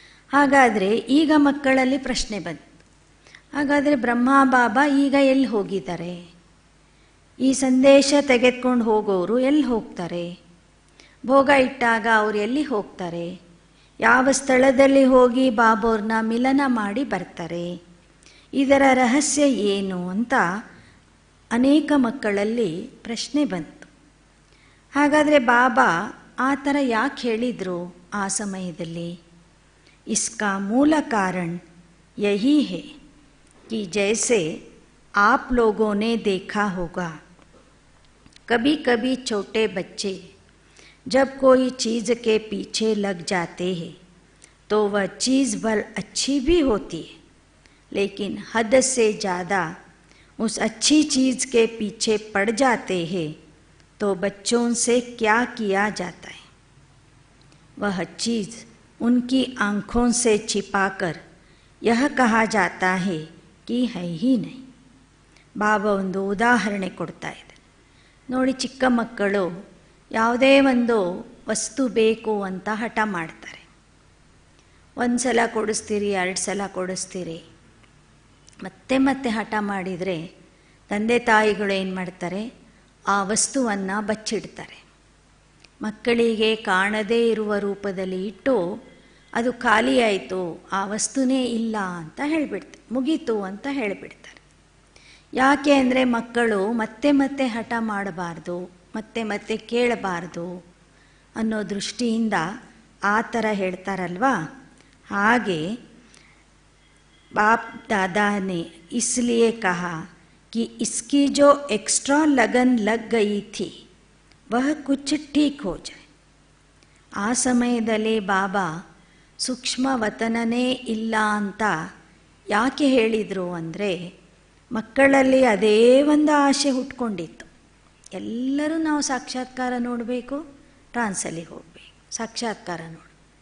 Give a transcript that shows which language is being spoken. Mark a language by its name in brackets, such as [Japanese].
[Kannada] ಹಾಗಾದರೆ ಈಗ ಮಕ್ಕಳಲ್ಲಿ ಪ್ರಶ್ನೆ ಬಂತು, ಹಾಗಾದರೆ ಬ್ರಹ್ಮ ಬಾಬಾ ಈಗ ಎಲ್ಲಿ ಹೋಗಿದ್ದಾರೆ, ಈ ಸಂದೇಶ ತೆಗೆದುಕೊಂಡು ಹೋಗೋರು ಎಲ್ಲಿ ಹೋಗ್ತಾರೆ, ಭೋಗ ಇಟ್ಟಾಗ ಅವರು ಎಲ್ಲಿ ಹೋಗ್ತಾರೆ, ಯಾವ ಸ್ಥಳದಲ್ಲಿ ಹೋಗಿ ಬಾಬೋರ್ನ ಮಿಲನ ಮಾಡಿ ಬರ್ತಾರೆ, ಇದರ ರಹಸ್ಯ ಏನು ಅಂತ ಅನೇಕ ಮಕ್ಕಳಲ್ಲಿ ಪ್ರಶ್ನೆ ಬಂತು. ಹಾಗಾದರೆ ಬಾಬಾ ಆ ಥರ ಯಾಕೆ ಹೇಳಿದರು ಆ ಸಮಯದಲ್ಲಿ? [Hindi] इसका मूल कारण यही है कि जैसे आप लोगों ने देखा होगा, कभी कभी छोटे बच्चे जब कोई चीज़ के पीछे लग जाते हैं तो वह चीज़ भर अच्छी भी होती है, लेकिन हद से ज़्यादा उस अच्छी चीज़ के पीछे पड़ जाते हैं तो बच्चों से क्या किया जाता है, वह चीज़ उनकी आँखों से छिपाकर यह कहा जाता है कि है ही नहीं. [Kannada] ಬಾಬಾ ಒಂದು ಉದಾಹರಣೆ ಕೊಡ್ತಾ ಇದೆ ನೋಡಿ. ಚಿಕ್ಕ ಮಕ್ಕಳು ಯಾವುದೇ ಒಂದು ವಸ್ತು ಬೇಕು ಅಂತ ಹಠ ಮಾಡ್ತಾರೆ. ಒಂದು ಸಲ ಕೊಡಿಸ್ತೀರಿ, 2 ಸಲ ಕೊಡಿಸ್ತೀರಿ, ಮತ್ತೆ ಮತ್ತೆ ಹಠ ಮಾಡಿದರೆ ತಂದೆ ತಾಯಿಗಳು ಏನು ಮಾಡ್ತಾರೆ, ಆ ವಸ್ತುವನ್ನು ಬಚ್ಚಿಡ್ತಾರೆ. ಮಕ್ಕಳಿಗೆ ಕಾಣದೇ ಇರುವ ರೂಪದಲ್ಲಿ ಇಟ್ಟು ಅದು ಖಾಲಿ ಆಯಿತು, ಆ ವಸ್ತುನೇ ಇಲ್ಲ ಅಂತ ಹೇಳಿಬಿಡ್ತಾರೆ, ಮುಗೀತು ಅಂತ ಹೇಳಿಬಿಡ್ತಾರೆ. ಯಾಕೆ ಅಂದರೆ ಮಕ್ಕಳು ಮತ್ತೆ ಮತ್ತೆ ಹಠ ಮಾಡಬಾರ್ದು, ಮತ್ತೆ ಮತ್ತೆ ಕೇಳಬಾರ್ದು ಅನ್ನೋ ದೃಷ್ಟಿಯಿಂದ ಆ ಥರ ಹೇಳ್ತಾರಲ್ವಾ. ಹಾಗೆ [Hindi] बाप दादा ने इसलिए कहा कि इसकी जो एक्स्ट्रा लगन लग गई थी वह कुछ ठीक हो जाए. [Kannada] ಆ ಸಮಯದಲ್ಲಿ ಬಾಬಾ ಸೂಕ್ಷ್ಮವತನನೇ ಇಲ್ಲ ಅಂತ ಯಾಕೆ ಹೇಳಿದರು ಅಂದರೆ, ಮಕ್ಕಳಲ್ಲಿ ಅದೇ ಒಂದು ಆಸೆ ಹುಟ್ಕೊಂಡಿತ್ತು. ಎಲ್ಲರೂ ನಾವು ಸಾಕ್ಷಾತ್ಕಾರ ನೋಡಬೇಕು, ಟ್ರಾನ್ಸಲ್ಲಿ ಹೋಗಬೇಕು, ಸಾಕ್ಷಾತ್ಕಾರ ನೋಡು.